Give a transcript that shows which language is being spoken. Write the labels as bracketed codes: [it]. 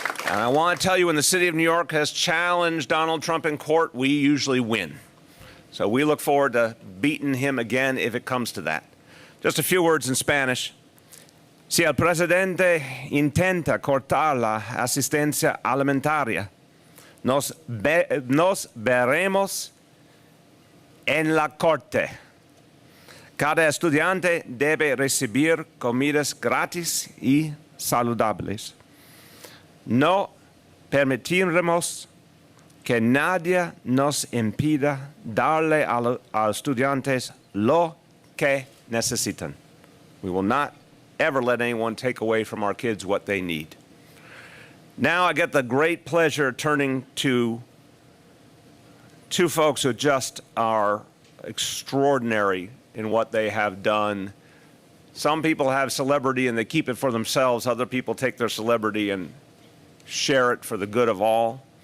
[en] And I want to tell you, when the city of New York has challenged Donald Trump in court, we usually win. So we look forward to beating him again if it comes to that. Just a few words in Spanish. [es] Si el presidente intenta cortar la asistencia alimentaria, nos veremos en la corte. Cada estudiante debe recibir comidas gratis y saludables. No permitiremos que nadie nos impida darle a los estudiantes lo que necesitan. [en] We will not ever let anyone take away from our kids what they need. Now I get the great pleasure turning to two folks who just are extraordinary in what they have done. Some people have celebrity and they keep it for themselves. Other people take their celebrity and share it for the good of all.